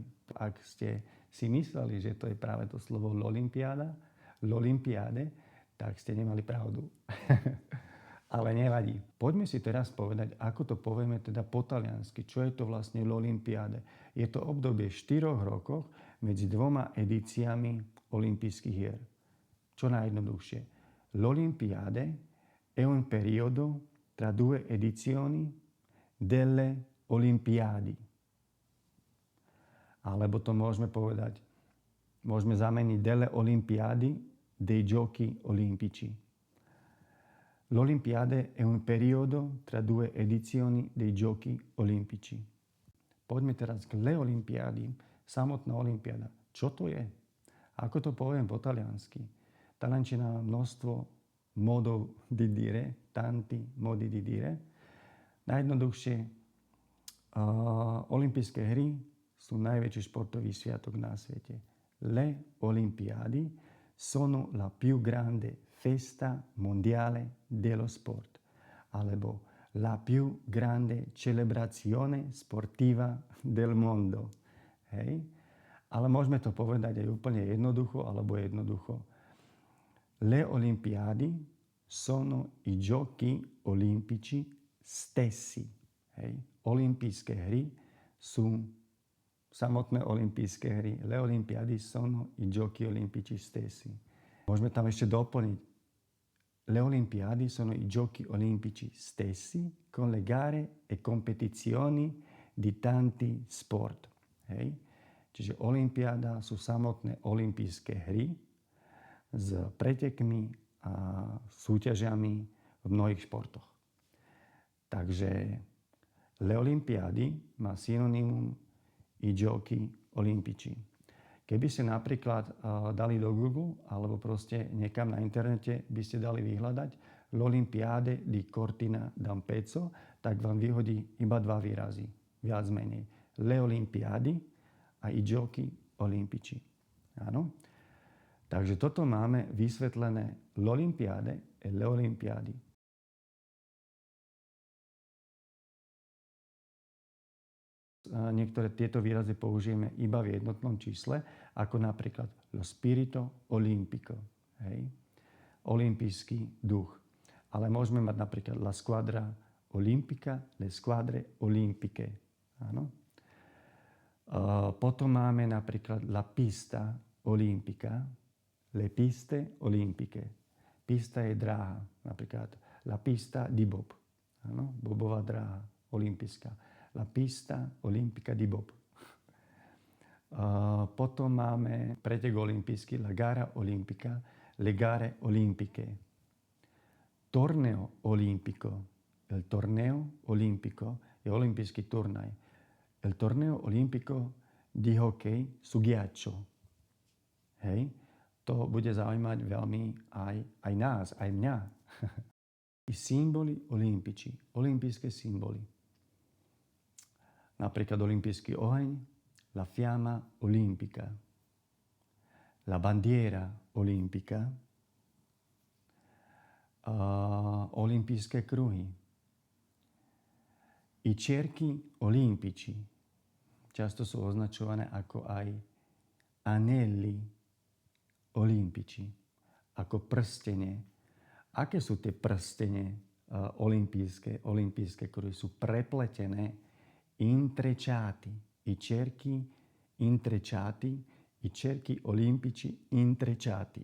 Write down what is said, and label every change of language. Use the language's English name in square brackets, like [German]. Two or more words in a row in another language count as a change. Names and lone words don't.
[Slovak] Ak ste si mysleli, že to je práve to slovo l'Olimpiade, tak ste nemali pravdu. Ale nevadí. Poďme si teraz povedať, ako to povieme teda po taliansky. Čo je to vlastne l'Olimpiade? Je to obdobie 4 rokov medzi dvoma edíciami olympijských hier. Čo najjednoduchšie. [Italian] L'Olimpiade è un periodo tra due edizioni delle Olimpiadi. [Slovak] Alebo to môžeme povedať, môžeme zameniť [Italian] delle Olimpiadi dei Giochi Olimpici. L'Olimpiade è un periodo tra due edizioni dei Giochi Olimpici. [Slovak] Poďme teraz k [Italian] le Olimpiadi, [Slovak] samotná olympiáda. Čo to je? Ako to poviem po taliansky? Taliančina má množstvo modov [Italian] di dire, tanti modi di dire. [Slovak] Najjednoduchšie, olympijské hry sú najväčší športový sviatok na svete. [Italian] Le Olimpiadi sono la più grande festa mondiale dello sport, alebo la più grande celebrazione sportiva del mondo. [Slovak] Hej? Ale môžeme to povedať aj úplne jednoducho, alebo jednoducho. [Italian] Le Olimpiadi sono i giochi olimpici stessi. [Slovak] Hej? Olympijské hry sú samotné olympijské hry. [Italian] Le Olimpiadi sono i giochi olimpici stessi. [Slovak] Môžeme tam ešte doplniť. [Italian] Le Olimpiadi sono i giochi olimpici stessi con le gare e competizioni di tanti sport. [Slovak] Hej? Čiže Olympiáda sú samotné olympijské hry s pretekmi a súťažiami v mnohých športoch. [Italian] Takže Le Olimpiadi [Slovak] má synonymum [Italian] i giochi olimpici. [Slovak] Keby ste napríklad dali do Google alebo proste niekam na internete by ste dali vyhľadať [Italian] L'Olimpiade di Cortina d'Ampezzo, [Slovak] tak vám vyhodí iba dva výrazy, viac menej. [Italian] Le Olimpiadi a i giochi olimpici. [Slovak] Áno? Takže toto máme vysvetlené [Italian] L'Olimpiade e le Olimpiadi. [Slovak] Niektoré tieto výrazy použijeme iba v jednotnom čísle, ako napríklad [Italian] lo spirito olimpico, [Slovak] hej? Olympijský duch. Ale môžeme mať napríklad [Italian] la squadra olimpica, le squadre olimpiche. [Slovak] Áno? Potom máme napríklad [Italian] la pista olimpica, le piste olimpiche. [Slovak] Pista je dráha, napríklad [Italian] la pista di bob, [Slovak] áno? Bobová dráha olympijská. [Italian] La pista olimpica di bob. [Slovak] Potom máme pretek olympijský, [Italian] la gara olimpica, le gare olimpiche. Torneo olimpico. El torneo olimpico [Slovak] je olympijský turnaj. [Italian] El torneo olimpico di hockey su ghiaccio. [Slovak] Hej? To bude zaujímať veľmi aj nás, aj mňa. [Italian] I symboli olimpici, [Slovak] olympijské symboly. Napríklad olympijský oheň, [Italian] la fiamma olimpica, la bandiera olimpica, [Slovak] olympijské kruhy, [Italian] i cerchi olimpici, [Slovak] často sú označované ako aj [Italian] anelli olimpici, [Slovak] ako prstene. Aké sú tie prstene olympijské kruhy? Sú prepletené [Italian] intrecciati, i cerchi intrecciati, i cerchi olimpici intrecciati.